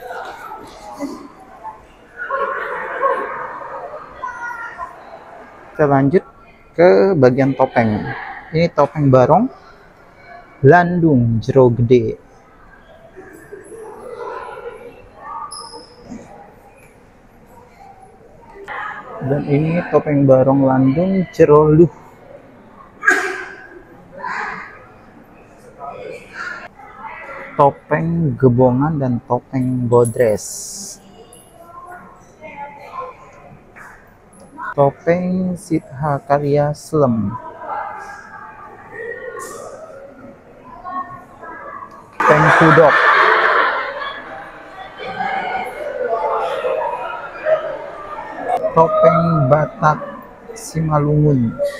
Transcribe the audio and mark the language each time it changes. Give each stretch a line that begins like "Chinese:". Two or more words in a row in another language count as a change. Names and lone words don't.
Indonesian: Kita lanjut ke bagian topeng. Ini topeng barong Landung Jero Gede. Dan ini topeng barong Landung Jero Luh. Topeng gebongan dan topeng bodres. Topeng Sitha Karya Slem. Topeng Hudok. Topeng Batak Simalungun.